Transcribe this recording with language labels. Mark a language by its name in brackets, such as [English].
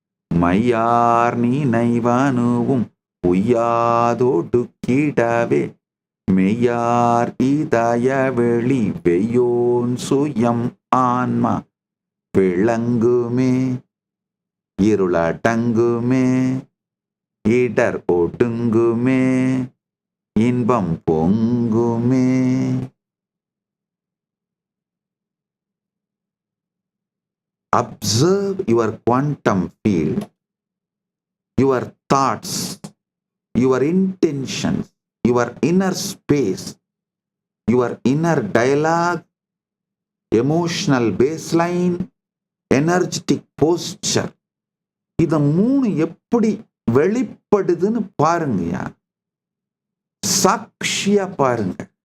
[Tamil] மையார் நினைவனுவும் உய்யாதொடுக்கிடவே மெய்யார் இதய வெளி வெய்யோன் சுயம் ஆன்மா விளங்குமே இருளடங்குமே இடர் ஒடுங்குமே இன்பம் பொங்குமே. [English] Observe your quantum field, your thoughts, your intentions, your inner space, your inner dialogue, emotional baseline, energetic posture. [Tamil] இத 3 எப்படி வெளிப்படுதுன்னு பாருங்கயா, சாட்சியா பாருங்க.